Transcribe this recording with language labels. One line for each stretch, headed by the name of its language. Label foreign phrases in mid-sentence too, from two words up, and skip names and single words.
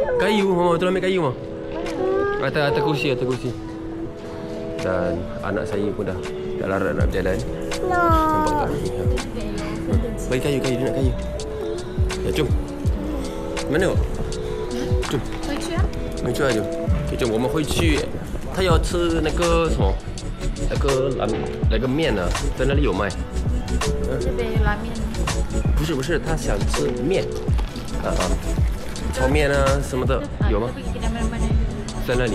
Malay: Kayu, mama tu ambil kayu mah. Atas kursi. Dan anak saya pun dah larat nak berjalan. No. Nampak tak? Bagi kayu, dia nak kayu. Ya, jom. Mana? Jom.
Chinese: 回去啊。回去啊，就。Okay, 中我们回去。他要吃那个什么？那个面啊，在那里有卖。这边有拉面。不是，他想吃面。炒面啊什么的有吗？
Malay: Kita pergi kedai mana-mana.
Chinese: 在那里。